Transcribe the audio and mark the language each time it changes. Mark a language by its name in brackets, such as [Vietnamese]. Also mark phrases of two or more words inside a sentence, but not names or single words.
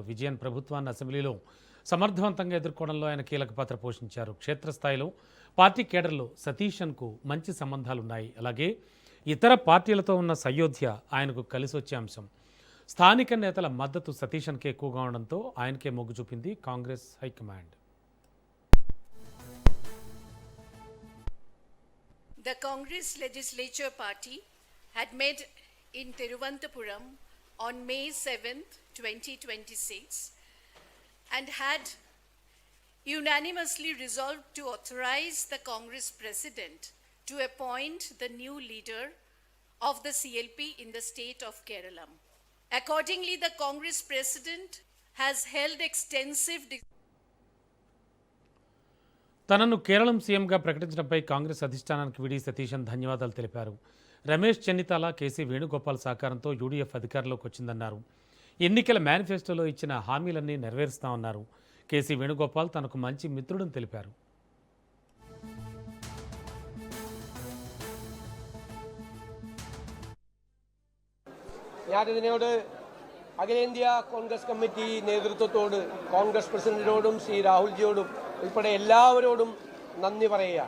[Telugu] విజయన్ ప్రభుత్వాన్ని అసెంబ్లీలో సమర్థవంతంగా ఎదుర్కోవడంలో ఆయన కీలక పాత్ర పోషించారు. క్షేత్రస్థాయిలో పార్టీ కేడర్లో సతీశన్కు మంచి సంబంధాలున్నాయి. అలాగే ఇతర పార్టీలతో ఉన్న సయోధ్య ఆయనకు కలిసి వచ్చే అంశం. స్థానిక నేతల మద్దతు సతీశన్కే ఎక్కువగా ఉండడంతో ఆయనకే మొగ్గు చూపింది కాంగ్రెస్ హైకమాండ్. [English] The Congress Legislature Party had met in Thiruvananthapuram on May 7th, 2026 and had unanimously resolved to authorize the Congress President to appoint the new leader of the CLP in the state of Kerala. Accordingly, the Congress President has held extensive [Telugu] తనను కేరళం సీఎంగా ప్రకటించడంపై కాంగ్రెస్ అధిష్టానానికి వీడి సతీశన్ ధన్యవాదాలు తెలిపారు. రమేష్ చెన్నితాల, కేసీ వేణుగోపాల్ సహకారంతో యూడీఎఫ్ అధికారంలోకి వచ్చిందన్నారు. ఎన్నికల మేనిఫెస్టోలో ఇచ్చిన హామీలన్నీ నెరవేరుస్తామన్నారు. కేసీ వేణుగోపాల్ తనకు మంచి మిత్రుడని తెలిపారు. [Malayalam] ഞാനിതിനോട് അഖിലേന്ത്യാ കോൺഗ്രസ് കമ്മിറ്റി നേതൃത്വത്തോട് കോൺഗ്രസ് പ്രസിഡന്റിനോടും ശ്രീ രാഹുൽജിയോടും ഉൾപ്പെടെ എല്ലാവരോടും നന്ദി പറയുകയാണ്.